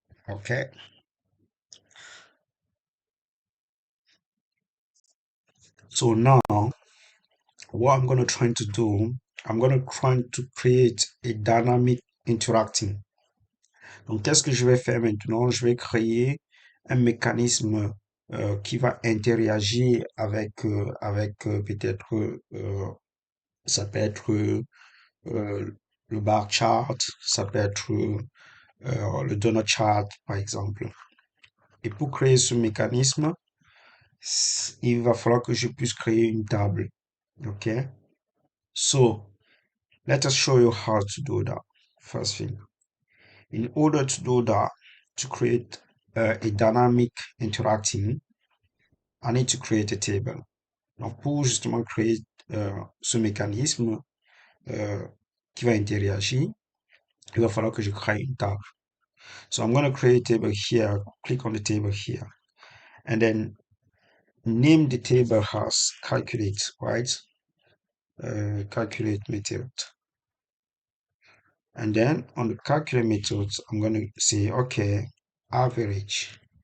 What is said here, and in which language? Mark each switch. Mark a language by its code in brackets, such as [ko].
[en] Okay. So now what I'm going to try to do, I'm going to try to create a dynamic interacting. [fr] Donc, qu'est-ce que je vais faire maintenant? Je vais créer un mécanisme qui va interagir avec peut-être, ça peut être le bar chart, ça peut être le donut chart, par exemple. Et pour créer ce mécanisme, il va falloir que je puisse créer une table. OK? [en] So, let us show you how to do that. First thing, in order to do that, to create a dynamic interacting, I need to create a table. [fr] Donc, pour justement créer ce mécanisme qui va interagir, il va falloir que je crée une table. [en] So I'm going to create a table here, click on the table here, and then name the table as calculate, right? Calculate method. And then on the calculate methods, I'm going to say, okay, average.